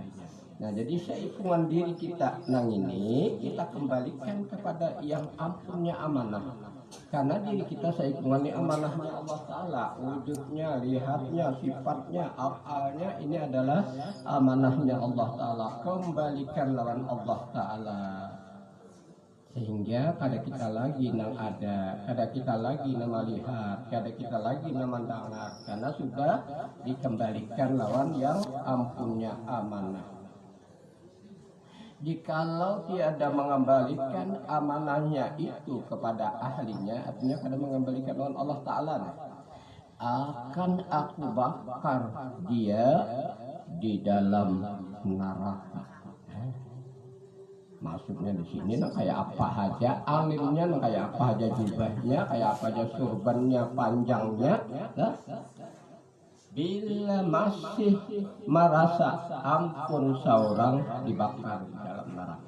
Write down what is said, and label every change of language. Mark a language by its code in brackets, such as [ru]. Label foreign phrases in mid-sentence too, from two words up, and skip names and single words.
[id] Nah jadi seikungan diri kita nang ini kita kembalikan kepada yang ampunnya amanah. Karena diri kita seikungan amanahnya Allah Ta'ala, wujudnya, lihatnya, sifatnya, afalnya, ini adalah amanahnya Allah Ta'ala. Kembalikan lawan Allah Ta'ala. Sehingga kada kita lagi nang ada, kada kita lagi nama lihat, kada kita lagi nama mendengar, karena sudah dikembalikan lawan yang ampunnya amanah. Jikalau tiada mengembalikan amanahnya itu kepada ahlinya, artinya kada mengembalikan lawan Allah Ta'ala, akan aku bakar dia di dalam neraka. Maksudnya di sini nah kayak apa aja alimnya, nah kayak apa aja jubahnya, kayak apa aja surbannya, panjangnya, nah, bila masih merasa ampun seorang dibakar di dalam neraka.